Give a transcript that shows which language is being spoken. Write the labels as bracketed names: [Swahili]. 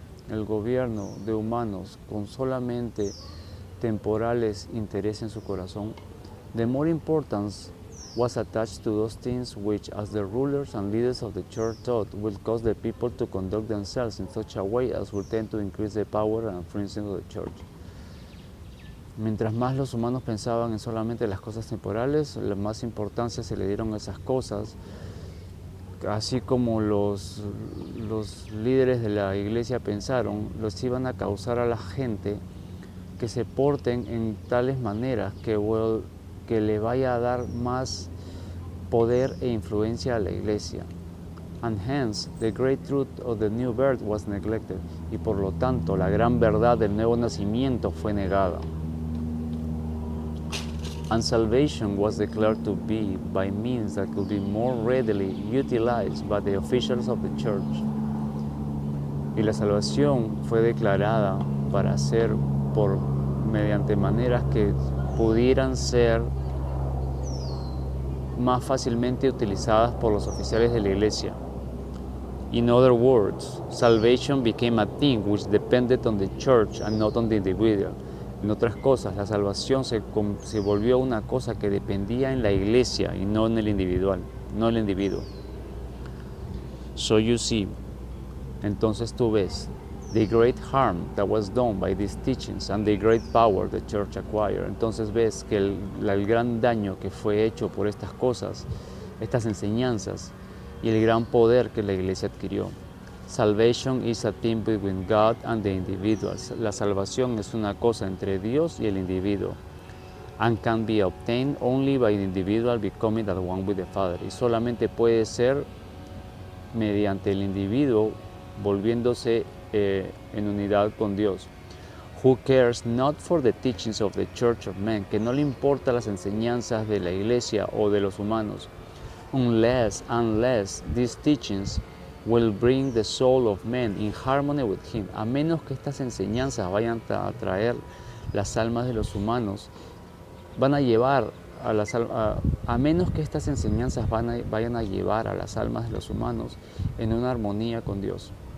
[Spanish] el gobierno de humanos con solamente temporales intereses en su corazón, [English] the more importance was attached to those things which, as the rulers and leaders of the church thought, will cause the people to conduct themselves in such a way as will tend to increase the power and influence of the church. [Spanish] Mientras más los humanos pensaban en solamente las cosas temporales, la más importancia se le dieron a esas cosas, así como los líderes de la iglesia pensaron, los iban a causar a la gente que se porten en tales maneras que le vaya a dar más poder e influencia a la iglesia. [English] And hence, the great truth of the new birth was neglected. [Spanish] Y por lo tanto, la gran verdad del nuevo nacimiento fue negada. [English] And salvation was declared to be by means that could be more readily utilized by the officials of the church. [Spanish] Y la salvación fue declarada para ser mediante maneras que pudieran ser más fácilmente utilizadas por los oficiales de la iglesia. [English] In other words, salvation became a thing which depended on the church and not on the individual. [Spanish] En otras cosas, la salvación se volvió una cosa que dependía en la iglesia y no en el individual, no el individuo. [English] So you see, [Spanish] entonces tú ves, [English] the great harm that was done by these teachings and the great power the church acquired. [Spanish] Entonces ves que el gran daño que fue hecho por estas cosas, estas enseñanzas, y el gran poder que la iglesia adquirió. [English] Salvation is a thing between God and the individual. [Spanish] La salvación es una cosa entre Dios y el individuo. [English] And can be obtained only by the individual becoming at one with the Father. [Spanish] Y solamente puede ser mediante el individuo volviéndose en unidad con Dios. [English] Who cares not for the teachings of the church of men, [Spanish] que no le importa las enseñanzas de la iglesia o de los humanos, [English] unless these teachings will bring the soul of man in harmony with him, [Spanish] a menos que estas enseñanzas vayan a traer las almas de los humanos, van a llevar a menos que estas enseñanzas vayan a llevar a las almas de los humanos en una armonía con Dios.